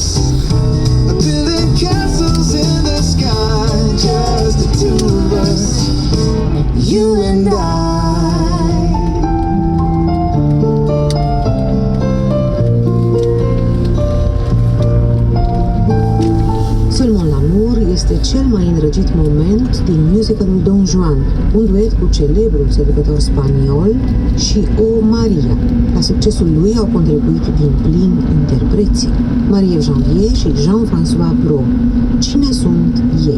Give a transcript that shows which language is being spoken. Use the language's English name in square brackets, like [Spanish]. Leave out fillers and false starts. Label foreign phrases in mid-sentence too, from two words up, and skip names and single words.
[English] Building castles in the sky, just the two of us, you and I. [Romanian] Seulement l'amour este cel mai îndrăgit moment din musicalul Don Juan, un duet cu celebrul seducător spaniol și o Maria. La succesul lui au contribuit din plin interpreții, Marie Janvier și Jean-François Brault. Cine sunt ei?